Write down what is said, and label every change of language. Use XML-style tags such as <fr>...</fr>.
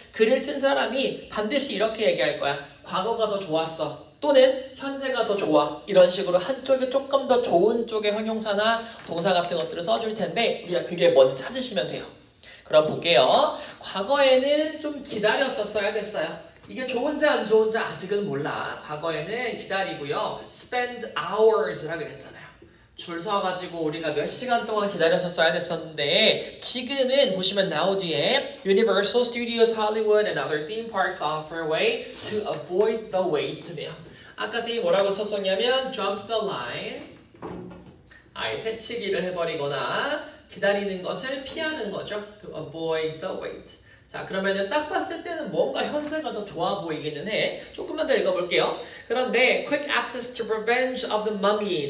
<ko>글을 쓴 사람이 반드시 이렇게 얘기할 거야. 과거가 더 좋았어 또는 현재가 더 좋아 이런 식으로 한쪽이 조금 더 좋은 쪽의 형용사나 동사 같은 것들을 써줄 텐데 우리가 그게 뭔지 찾으시면 돼요. 그럼 볼게요. 과거에는 좀 기다렸었어야 됐어요. 이게 좋은지 안 좋은지 아직은 몰라. 과거에는 기다리고요.</ko> <en>spend hours라고</en> <ko>그랬잖아요. 줄 서가지고 우리가 몇 시간 동안 기다렸었어야 됐었는데 지금은 보시면</ko> <en>now 뒤에 Universal Studios Hollywood and other theme parks offer a way to avoid the wait네요.</en> <ko>아까 선생님이 뭐라고 썼었냐면</ko> <en>jump the line</en> <ko>아예 새치기를 해버리거나 기다리는 것을 피하는 거죠.</ko> <en>To avoid the wait.</en> <ko>자, 그러면은 딱 봤을 때는 뭔가 현재가 더 좋아 보이기는 해. 조금만 더 읽어볼게요. 그런데</ko> <en>quick access to revenge of the mummy.</en>